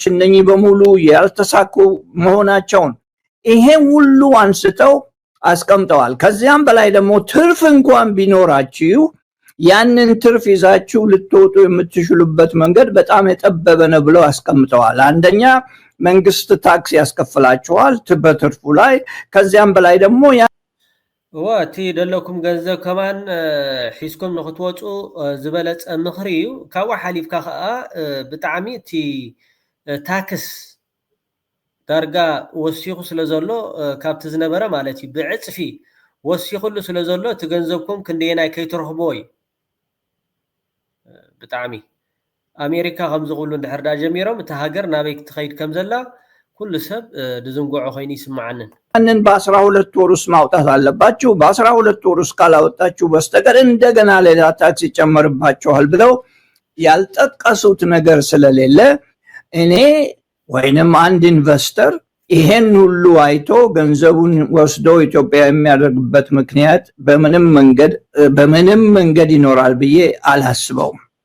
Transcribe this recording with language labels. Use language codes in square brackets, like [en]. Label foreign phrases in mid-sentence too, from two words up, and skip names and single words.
[am] እነኚህ በሙሉ ያልተሳኩ መሆናቸውን ይሄ ሁሉ አንስተው አስቀምጠዋል። ከዚያም በላይ ደግሞ ትርፍ እንኳን ቢኖራችሁ ያንን ትርፍ ይዛችሁ ልትወጡ የምትችሉበት መንገድ በጣም የጠበበ ነው ብለው አስቀምጠዋል። አንደኛ መንግስት ታክስ ያስከፍላችኋል በትርፉ ላይ ከዚያም በላይ ደግሞ [ti] ወቲ ደለኩም ገንዘብ ከማን ሒስኩም ንኽትወፁ ዝበለፀ ምኽሪ እዩ ካብኡ ሓሊፍካ ከዓ ብጣዕሚ እቲ ታክስ ዳርጋ ወሲኹ ስለ ዘሎ ካብቲ ዝነበረ ማለት እዩ ብዕፅፊ ወሲኹሉ ስለ ዘሎ እቲ ገንዘብኩም ክንደየናይ ከይትረኽቦ እዩ ብጣዕሚ ኣሜሪካ ከም ዝቕብሉ እንድሕር ዳ ጀሚሮም እቲ ሃገር ናበይ ክትኸይድ ከም ዘላ ኩሉ ሰብ ድዝንጎዖ ኮይኑ ይስማዓንን [am] ያንን በ12 ወር ውስጥ ማውጣት አለባችሁ በ12 ወር ውስጥ ካላወጣችሁ በስተቀር እንደገና ሌላ ታክስ ይጨመርባችኋል ብለው ያልጠቀሱት ነገር ስለሌለ እኔ ወይንም አንድ ኢንቨስተር ይሄን ሁሉ አይቶ ገንዘቡን ወስዶ ኢትዮጵያ የሚያደርግበት ምክንያት በምንም መንገድ ይኖራል ብዬ አላስበውም።